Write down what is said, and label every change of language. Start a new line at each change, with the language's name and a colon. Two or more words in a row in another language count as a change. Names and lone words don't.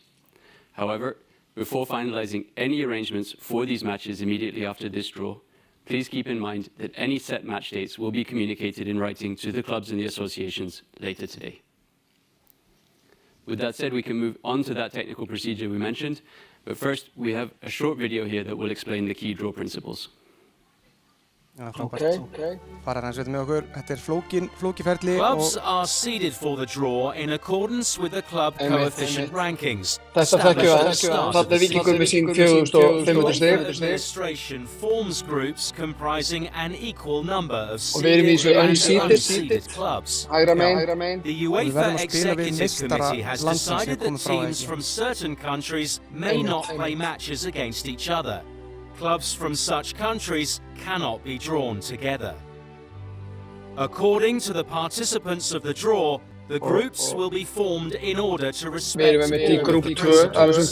English: However, before finalizing any arrangements for these matches immediately after this draw, please keep in mind that any set match dates will be communicated in writing to the clubs and the associations later today. With that said, we can move on to that technical procedure we mentioned, but first we have a short video here that will explain the key draw principles.
Icelandic: Fara hans með okkur, þetta flókiferli
English: Clubs are seeded for the draw in accordance with the club coefficient rankings.
Icelandic: Þetta þekkjum við, þarna Víkingur með sín 4.500 stig.
English: Administration forms groups comprising an equal number of
Icelandic: Og við erum í
English: seeded
Icelandic: þessu
English: and unseeded clubs.
Icelandic: Hægra megin.
English: The UEFA Executive Committee has decided that teams from certain countries may not play matches against each other. Clubs from such countries cannot be drawn together. According to the participants of the draw, the groups will be formed in order to respect all of the principles.